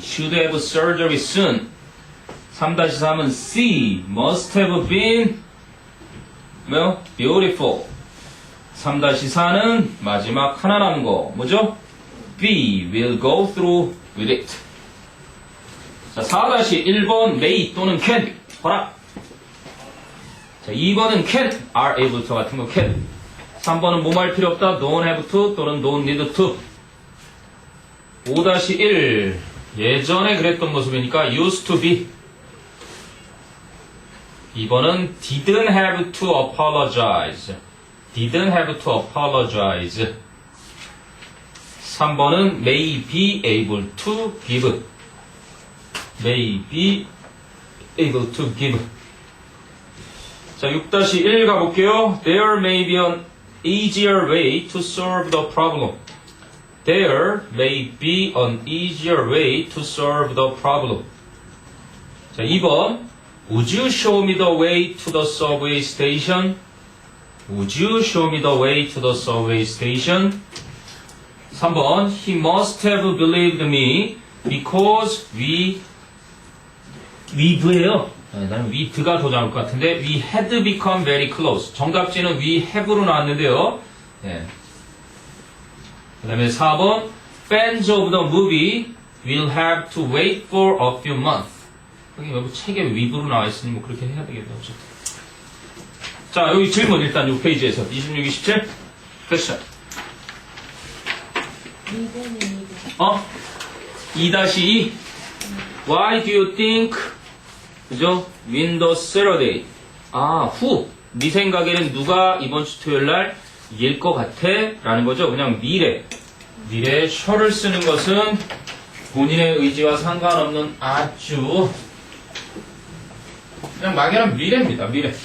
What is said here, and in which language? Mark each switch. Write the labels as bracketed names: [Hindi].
[English] Should have surgery soon. 3-3은 C. Must have been beautiful. [Korean] 3-4는 마지막 하나 남은 거 뭐죠? B. [English] Will go through with it. [Korean] 자, 4-1번 [English] may 또는 can. [Korean] 허락. 자, 2번은 can. [English] are able to [Korean] 같은 거 [English] can. [Korean] 3번은 뭐 할 필요 없다. [English] don't have to 또는 don't need to. [Korean] 5-1 예전에 그랬던 모습이니까 [English] used to be. [Korean] 2번은 [English] didn't have to apologize. didn't have to apologize. [Korean] 3번은 [English] may be able to give. may be able to give. [Korean] 자, 6-1 가볼게요. [English] There may be an easier way to solve the problem. There may be an easier way to solve the problem. [Korean] 자, 2번. [English] Would you show me the way to the subway station? Would you show me the way to the subway station? [Korean] 3번. [English] He must have believed me because we've예요. [Korean] 나는 we'd가 더 나올 것 같은데 [English] we had become very close. [Korean] 정답지는 we have로 나왔는데요. 네. 그 다음에 4번 [English] fans of the movie will have to wait for a few months. [Korean] 여기 책에 we've로 나와 있으니 뭐 그렇게 해야 되겠다. 어쨌든. 자, 여기 질문 일단 6페이지에서 26, 27 퀘스천. [English] 2-2 Why do you think [Korean] 그죠? [English] Win the Saturday. who? [Korean] 네 생각에는 누가 이번 주 토요일 날 이길 것 같아? 라는 거죠. 그냥 미래에 shall을 쓰는 것은 본인의 의지와 상관없는 아주 그냥 막연한 미래입니다. 미래.